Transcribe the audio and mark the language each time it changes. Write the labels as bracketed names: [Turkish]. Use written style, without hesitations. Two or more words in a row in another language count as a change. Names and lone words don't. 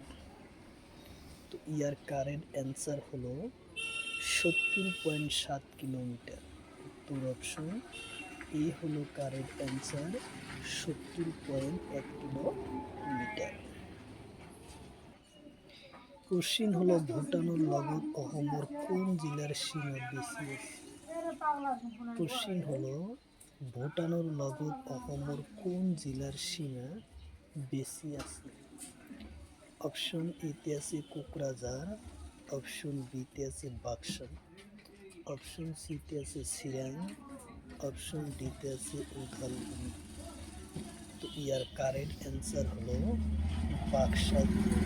[Bangla] তো ইয়ার [English] correct answer [Bangla] হলো 70.7 কিলোমিটার। উত্তর অপশন এ হলো [English] correct answer, [Bangla] 70.1 কিলোমিটার। [Assamese] কোশ্চিন হলো ভুটানের লগত অসমৰ কোন জিলাৰ সীমা বেছি আছে? কোশ্চিন হলো ভুটানের লগত অসমৰ কোন জিলাৰ সীমা বেছি আছে? অপশন এতে আছে কোকরাঝার, অপশন বিতে আছে বাক্সা, অপশন সিতে আছে চিৰাং, অপশন ডিতে আছে উদালগুৰি। [Bangla] তো ইয়ার [English] correct answer [Bangla] হলো বাক্সা জেলা।